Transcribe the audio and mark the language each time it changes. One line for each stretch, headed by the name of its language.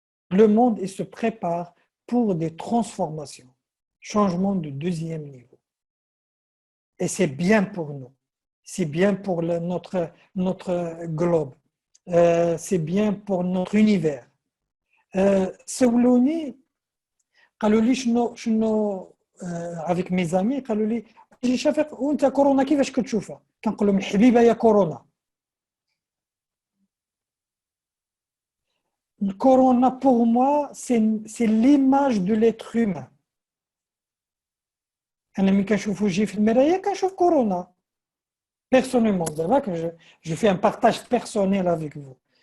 French: Le monde il se prépare pour des transformations, changement de deuxième niveau. Et c'est bien pour nous, c'est bien pour notre globe, c'est bien pour notre univers.
Arabic: سولوني قالوا لي شنو
French: avec mes amis
Arabic: قالوا لي شافق وانت كورونا كيفاش كتشوفها؟ كنقول لهم الحبيبه يا كورونا.
French: Le corona, pour moi, c'est l'image de l'être humain. Personnellement, je fais un partage personnel avec vous.